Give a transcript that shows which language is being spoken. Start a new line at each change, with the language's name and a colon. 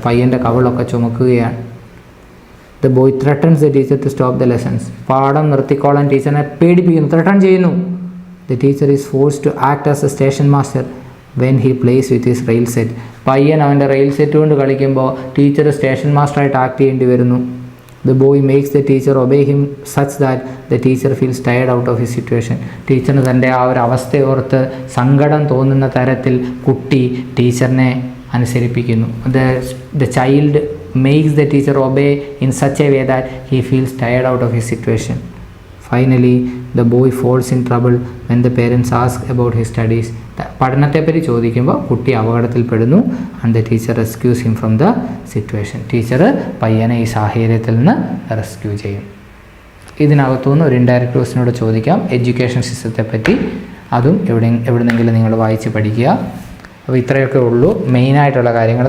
Malayalam: പയ്യൻ്റെ കവളൊക്കെ ചുമക്കുകയാണ്.
English: The boy threatens the teacher to stop the lessons.
Malayalam: പാഠം നിർത്തിക്കോളാൻ ടീച്ചറിനെ പേടിപ്പിക്കുന്നു, ത്രെട്ടൺ ചെയ്യുന്നു.
English: The teacher is forced to act as a station master when he plays with his rail set.
Malayalam: പയ്യൻ അവൻ്റെ rail set കൊണ്ട് കളിക്കുമ്പോൾ teacher station മാസ്റ്ററായിട്ട് act ചെയ്യേണ്ടി വരുന്നു.
English: The boy makes the teacher obey him such that the teacher feels tired out of his situation.
Malayalam: ടീച്ചറിന് തൻ്റെ ആ ഒരു അവസ്ഥയോർത്ത് സങ്കടം തോന്നുന്ന തരത്തിൽ കുട്ടി ടീച്ചറിനെ അനുസരിപ്പിക്കുന്നു.
English: The child makes the teacher obey in such a way that he feels tired out of his situation. Finally, the boy falls in trouble when the parents ask about his studies.
Malayalam: പഠനത്തെപ്പറ്റി ചോദിക്കുമ്പോൾ കുട്ടി അപകടത്തിൽപ്പെടുന്നു.
English: And the teacher rescues him from the situation.
Malayalam: Teacher പയ്യനെ ഈ സാഹചര്യത്തിൽ നിന്ന് rescue ചെയ്യും. ഇതിനകത്തുനിന്ന് ഒരു indirect ക്വസ്റ്റിനോട് ചോദിക്കാം എഡ്യൂക്കേഷൻ സിസ്റ്റത്തെ പറ്റി. അതും എവിടെന്നെങ്കിലും നിങ്ങൾ വായിച്ച് പഠിക്കുക. അപ്പോൾ ഇത്രയൊക്കെ ഉള്ളൂ മെയിനായിട്ടുള്ള കാര്യങ്ങൾ.